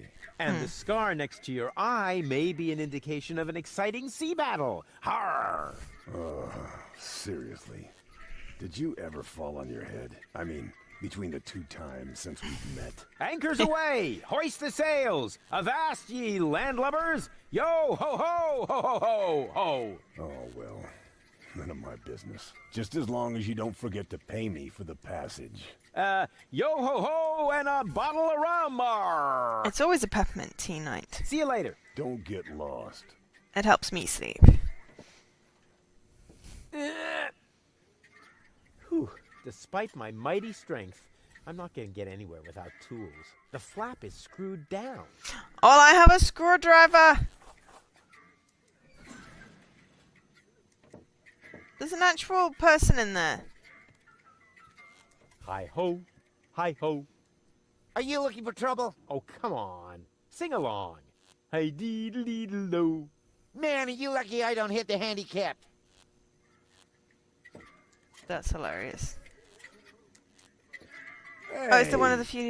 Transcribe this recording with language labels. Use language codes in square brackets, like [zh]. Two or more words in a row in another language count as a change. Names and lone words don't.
[en] And the scar next to your eye may be an indication of an exciting sea battle. Har! Seriously. Did you ever fall on your head? I mean, between the 2 times since we've met. Anchors away! Hoist the sails! Avast ye landlubbers! Yo ho ho ho ho ho ho! Oh, well. None of my business. Just as long as you don't forget to pay me for the passage. Yo ho ho and a bottle of rum! Arr! It's always a peppermint tea night. See you later. Don't get lost. It helps me sleep. Whew. Despite my mighty strength, I'm not going to get anywhere without tools. The flap is screwed down. All I have a screwdriver. There's an actual person in there. Hi ho, hi ho. Are you looking for trouble? Oh, come on. Sing along. Hi deedle deedle do. Man, are you lucky I don't hit the handicap. That's hilarious. Hey, Oh, it's the one of the few.